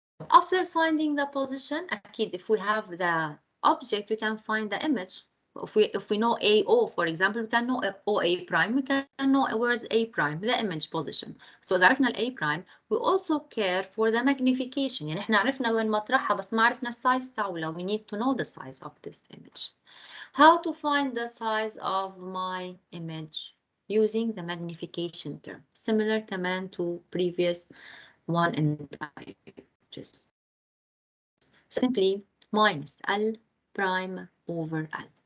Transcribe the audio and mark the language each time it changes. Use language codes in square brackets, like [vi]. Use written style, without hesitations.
[en] After finding the position, أكيد, if we have the object, we can find the image. If we know AO, for example, we can know OA prime. We can know where's A prime, the image position. So [ar] إذا عرفنا [en] A prime, we also care for the magnification. [ar] يعني إحنا عرفنا وين مطرحها بس ما عرفنا السايز تاعولها. [en] We need to know the size of this image. How to find the size of my image? Using the magnification term. Similar command to previous one in just simply minus L prime over L.